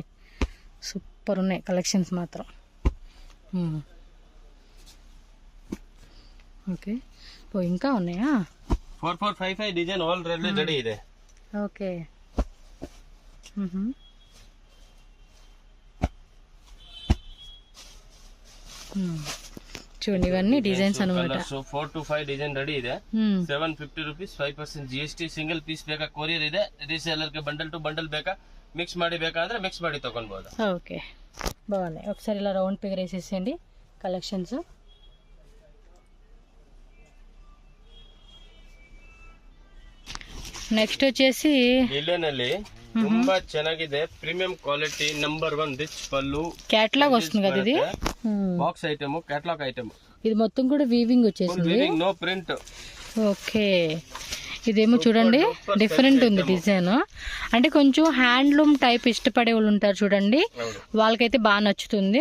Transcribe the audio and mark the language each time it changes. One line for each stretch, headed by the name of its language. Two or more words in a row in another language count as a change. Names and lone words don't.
Telugu: సూపర్ ఉన్నాయి కలెక్షన్స్ మాత్రం. ఓకే, ఇంకా ఉన్నాయా?
Kannada: 4455 డిజైన్
English: already ready
Kannada: ಇದೆ.
Telugu: ఓకే, చూడండి ఇవన్నీ డిజైన్స్ అనమాట.
Kannada: 4 to 5
English: design ready
Kannada: ಇದೆ. 750 ರೂಪೀಸ್, 5% GST.
English: single piece
Kannada: ಬೇಕಾ ಕೊರಿಯರ್ ಇದೆ. ರೀಸೇಲರ್ ಗೆ
English: bundle to bundle
Kannada: ಬೇಕಾ మిక్స్ ಮಾಡಿ ಬೇಕಾದ್ರೆ మిక్స్ ಮಾಡಿ ತಗೊಳ್ಬಹುದು.
Telugu: ఓకే, బాగున్నాయి. ఒకసారి ఇలా
English: round figure
Telugu: వేసేసేయండి కలెక్షన్స్. నెక్స్ట్ వచ్చేసి
Kannada: ಇಲ್ಲೇನಲ್ಲಿ ತುಂಬಾ ಚೆನ್ನಾಗಿದೆ,
English: premium quality,
Kannada: ನಂಬರ್ 1 ರಿಚ್ పళ్ళు.
Telugu: క్యాటలాగ్ వస్తుంది కదా ఇది,
English: box item, catalogue item.
Telugu: ఇది మొత్తం కూడా వీవింగ్ వచ్చేసింది,
English: no print.
Telugu: ఓకే, ఇదేమో చూడండి డిఫరెంట్ ఉంది డిజైన్. అంటే కొంచెం
English: handloom type
Telugu: ఇష్టపడే వాళ్ళు ఉంటారు చూడండి, వాళ్ళకైతే బాగా నచ్చుతుంది.